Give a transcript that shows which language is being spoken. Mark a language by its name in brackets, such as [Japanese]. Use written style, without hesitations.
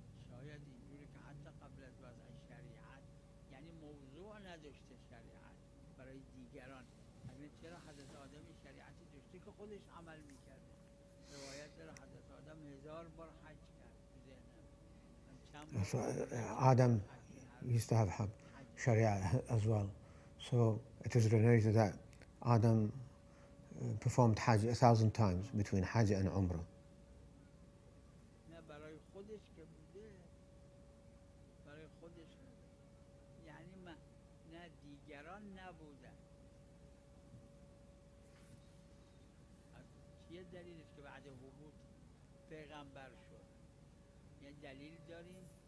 [Persian] شاید اینجوری که حتی قبل از وضع شریعت یعنی موضوع نداشته شریعت برای دیگران. اگه چرا حضرت آدم شریعتی داشته که خودش عمل میکرده. روایت داره حضرت آدم 1000 بار حج کرد تو ذهنم. [English] So Adam used to have Sharia as well. So it is narrated that Adam performed Hajj 1,000 times between Hajj and Umrah. [Persian] نه برای خودش که بوده. برای خودش یعنی نه دیگران نبودن. چیه دلیلش که بعد حبوط پیغمبر شد؟ یعنی دلیل داریم.